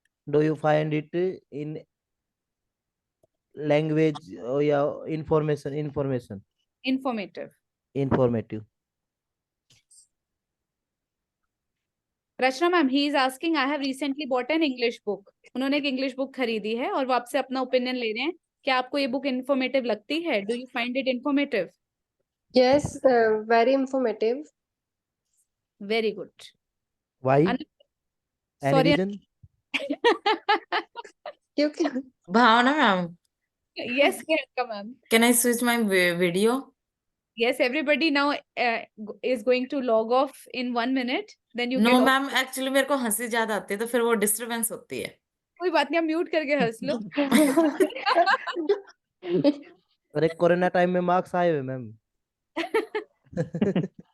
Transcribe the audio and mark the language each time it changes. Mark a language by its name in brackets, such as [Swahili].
[English] Do you find it in language or yeah, informative? Informative. Informative. Rachna ma'am, he is asking, I have recently bought an English book. [Hindi] उन्होंने एक English book खरीदी है और वो आपसे अपना opinion ले रहे हैं. क्या आपको ये बुक इन्फॉर्मेटिव लगती है? [English] Do you find it informative? Yes, very informative. Very good. Why? Any sorry. reason? [Hindi] क्योंकि [English] Bhavna ma'am, Yes, Priyanka ma'am. can I switch my video? Yes, everybody now is going to log off in 1 minute. Then you No get off. [Hindi] ma'am, actually मेरे को हंसी ज्यादा आती है तो फिर वो डिस्टरबेंस होती है. कोई बात नहीं, आप म्यूट करके हंस लो. अरे कोरोना टाइम में मार्क्स आए हुए मैम.